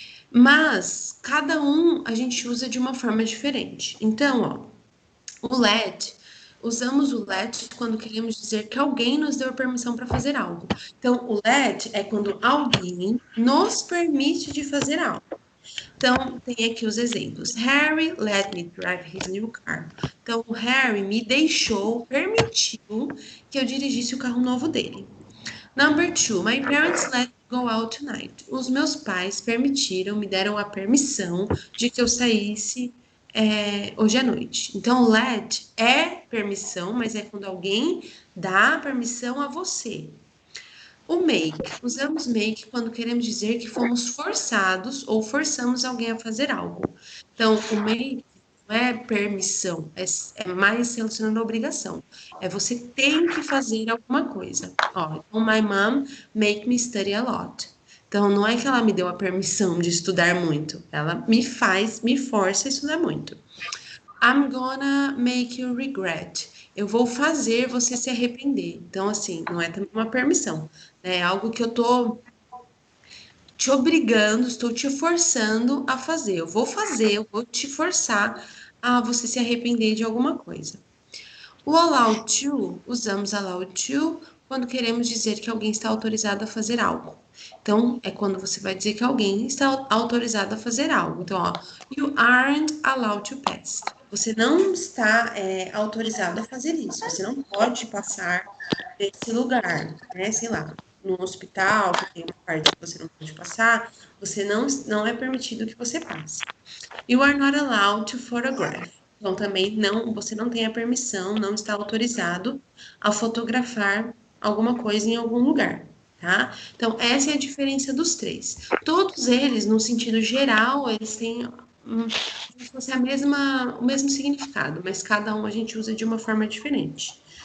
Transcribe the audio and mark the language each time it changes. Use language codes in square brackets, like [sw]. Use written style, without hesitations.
[pt] Mas, cada um a gente usa de uma forma diferente. Então, ó, o let, usamos o let quando queremos dizer que alguém nos deu permissão para fazer algo. Então, o let é quando alguém nos permite de fazer algo. Então, tem aqui os exemplos. [en] Harry let me drive his new car. [pt] Então, o Harry me deixou, permitiu que eu dirigisse o carro novo dele. [en] Number 2, my parents let me go out tonight. [pt] Os meus pais permitiram, me deram a permissão de que eu saísse hoje à noite. Então, let é permissão, mas é quando alguém dá permissão a você. O make, usamos make quando queremos dizer que fomos forçados ou forçamos alguém a fazer algo. Então, o make não é permissão, é mais relacionado à obrigação. É você tem que fazer alguma coisa. Ó, então, [en] my mom make me study a lot. [pt] Então, não é que ela me deu a permissão de estudar muito. Ela me força a estudar muito. [en] I'm gonna make you regret. [pt] Eu vou fazer você se arrepender. Então, assim, não é também uma permissão. É algo que eu tô te obrigando, estou te forçando a fazer. Eu vou te forçar a você se arrepender de alguma coisa. O allow to, usamos allow to quando queremos dizer que alguém está autorizado a fazer algo. Então, é quando você vai dizer que alguém está autorizado a fazer algo. Então, ó, [en] you aren't allowed to pass. [pt] Você não está autorizado a fazer isso. Você não pode passar desse lugar, né? Sei lá, no hospital, que tem uma parte que você não pode passar, você não é permitido que você passe. [en] You are not allowed to photograph. [pt] Então, também você não tem a permissão, não está autorizado a fotografar alguma coisa em algum lugar, tá? Então, essa é a diferença dos três. Todos eles, no sentido geral, eles têm como se fosse o mesmo significado, mas cada um a gente usa de uma forma diferente.